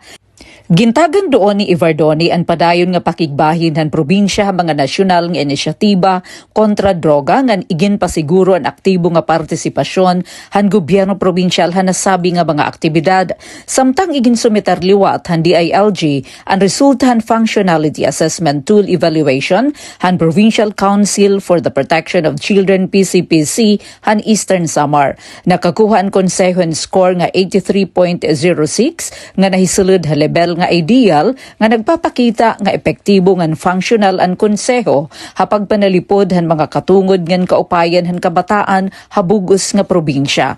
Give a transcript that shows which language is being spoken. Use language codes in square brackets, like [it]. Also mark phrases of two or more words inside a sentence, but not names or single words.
[war] Gintagan doon ni Ivardoni ang padayon nga pakigbahin han probinsya mga nasyonal nga inisyatiba kontra droga ngan igin pasiguro ang aktibo nga partisipasyon han gobyerno probinsyal han nasabi nga mga aktibidad. Samtang igin sumitar liwat han DILG ang resulta han Functionality Assessment Tool Evaluation han Provincial Council for the Protection of Children PCPC han Eastern Samar. Nakakuha ang konseho ang score nga 83.06 nga nahisulod ha level nga ideal nga nagpapakita nga epektibo ngan functional ang konseho hapag panalipod han mga katungod ngan kaupayan han kabataan habugos nga probinsya.